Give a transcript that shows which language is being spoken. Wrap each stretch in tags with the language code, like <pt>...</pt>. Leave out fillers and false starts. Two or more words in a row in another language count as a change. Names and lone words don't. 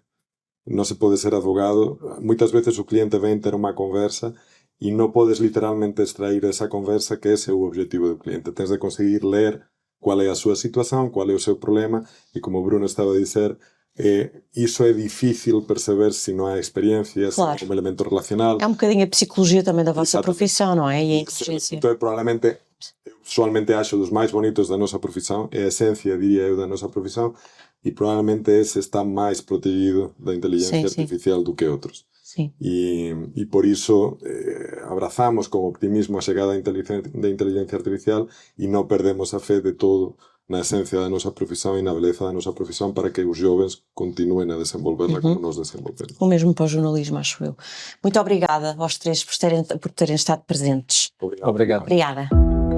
<gl>Non se pode ser advogado, moitas veces o cliente ven ter unha conversa e non podes literalmente extrair esa conversa que ese é o objetivo do cliente. Tens de conseguir ler cual é a súa situación, cual é o seu problema, e como Bruno estaba a dizer, iso é difícil perceber se non há experiencia, claro. Se non é un elemento relacional.</gl> <pt>É um bocadinho a psicologia também da vossa profissão, não é? E a inteligência.</pt> <gl>Então, probablemente,</gl> <pt>eu pessoalmente acho</pt> <gl>dos máis bonitos da nosa profissão, é a esencia, diría eu, da nosa profissão, e probablemente ese está máis protegido da inteligencia artificial do que outros.</gl> <pt>Sim.</pt> <gl>E por iso abrazamos con optimismo a chegada da inteligencia artificial e non perdemos a fe de todo na esencia da nosa profesión e na beleza da nosa profesión para que os jovens continuen a desenvolverla como nos desenvolvemos.</gl> <pt>O mesmo para o jornalismo, acho eu. Muito obrigada aos três por terem estado presentes. Obrigado. Obrigado. Obrigada.</pt>